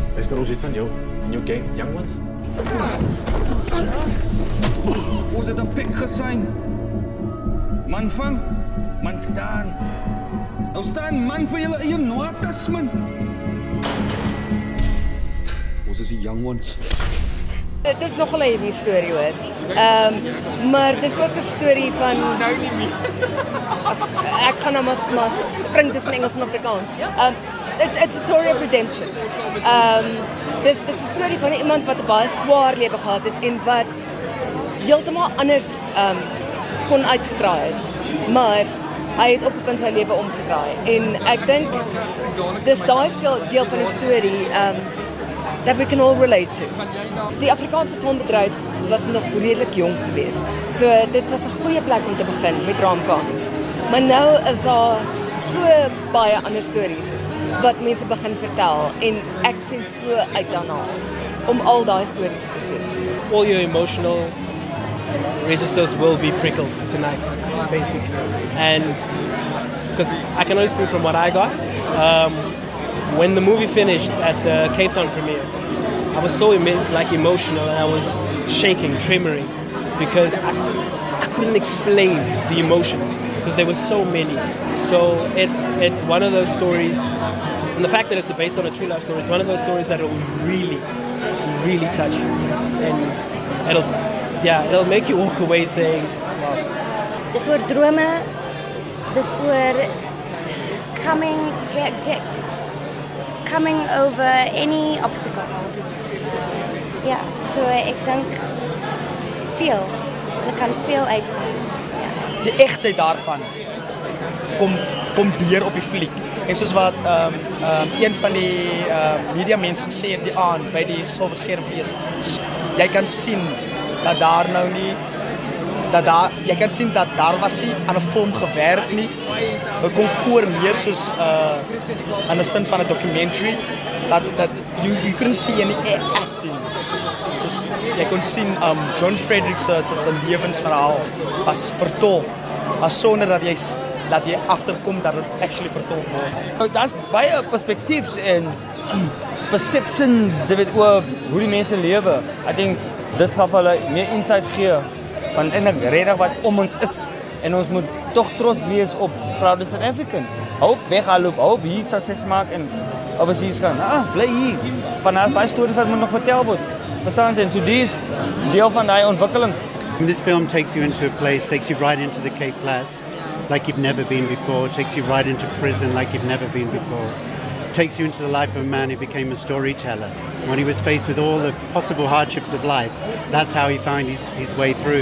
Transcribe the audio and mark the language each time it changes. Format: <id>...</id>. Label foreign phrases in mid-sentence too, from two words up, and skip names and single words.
<af>luister ons iets van jou en jou gang, young ones. Ons het 'n pik gesien. Man vang, man staan. Nou staan man vir julle eie notas, man. Ons is die young ones. Dit is nogal 'n heavy storie hoor. Maar dis ook 'n storie van Nou nie meer. ek gaan nou maar spring tussen Engels en Afrikaans.</af> <en>It's a story of redemption.</en> <af>Dis 'n storie van iemand wat 'n baie swaar lewe gehad het en wat heeltemal anders kon uitgedraai het. Maar hy het op 'n punt sy lewe omgedraai en ek dink dis daai deel van die storie</af> <en>that we can all relate to.</en> <af>Die Afrikaanse filmbedryf was nog redelik jong geweest. So dit was 'n goeie plek om te begin met Raamkans. Maar nou is daar so baie ander stories wat mense begin vertel en ek sien so uit daarna om al daai stories te sien.</af> <en>All your emotional registers will be prickled tonight, basically. And because I can only speak from what I got. When the movie finished at the Cape Town premiere, I was so emotional and I was shaking, tremoring, because I couldn't explain the emotions because there were so many. So it's one of those stories, and the fact that it's based on a true life story, it's one of those stories that will really, really touch you, and it'll make you walk away saying, wow.</en> <af>Dis oor drome, dis oor</af> <en>coming over any obstacle.</en> <af>Ja, so ek dink hulle kan veel uitsien. Ja. Die egtheid daarvan kom deur op die fliek. En soos wat een van die media mense gesê het die aand by die Silverskermfees, jy kan sien dat daar nou nie jy kan sien dat daar was nie aan 'n film gewerk nie. Dit kom voor meer soos in 'n sin van 'n documentary dat</af> <en>you couldn't see any acting.</en> <af>Soos jy kon sien John Fredericks se lewensverhaal was vertolk, maar sonder dat jy agterkom dat dit actually vertolk word. Daar's baie perspektiefs en perceptions jy weet oor hoe die mense lewe. Ek dink dit gaan vir hulle meer insight gee van eintlik regtig wat om ons is en ons moet tog trots wees op Proud South African. Hou op weghaloop, hou op hier seks maak en overseas gaan. Bly hier. Van daar baie stories wat moet nog vertel word. Verstaan jy? So dis deel van daai ontwikkeling.</af> <en>This film takes you into a place, takes you right into the Cape Flats like you've never been before, takes you right into prison like you've never been before. Takes you into the life of a man who became a storyteller. When he was faced with all the possible hardships of life, that's how he found his way through.</en>